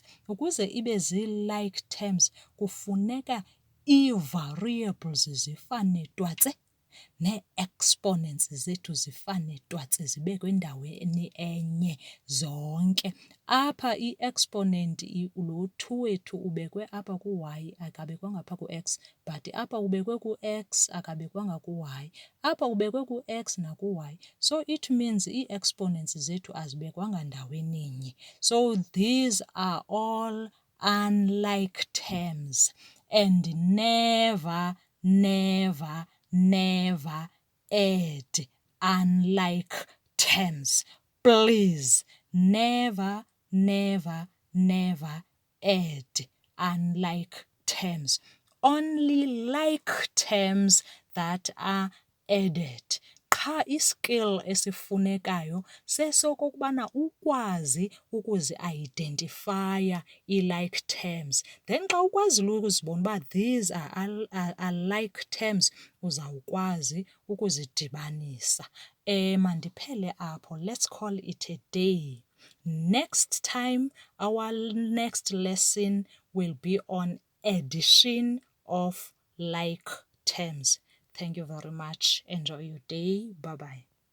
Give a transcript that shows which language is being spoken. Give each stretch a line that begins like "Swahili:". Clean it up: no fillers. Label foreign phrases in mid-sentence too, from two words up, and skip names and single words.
Xhosa: Ukuze ibe
English: zii-like terms
Xhosa: kufuneka ii-variables zifane twatse nee-exponents zethu zifane twatse zibekwe endaweni enye zonke. Apha i-exponent lo 2 wethu ubekwe apha ku-y akabekwanga phaa ku-x, but apha ubekwe ku-x akabekwanga ku-y, apha ubekwe ku-x naku-y. So it means ii-exponents zethu azibekwanga ndaweni nye.
English: So these are all unlike terms, and never add unlike terms. Please, never add unlike terms. Only like terms that are added.
Xhosa: Qha iskill esifunekayo sesokokubana ukwazi ukuzi-identifya
English: ii-like terms. Then
Xhosa: xa ukwazile ukuzibona uba
English: these are like terms,
Xhosa: uzawukwazi ukuzidibanisa. Mandiphele apho.
English: Let's call it a day. Next time, our next lesson will be on addition of like terms. Thank you very much. Enjoy your day. Bye-bye.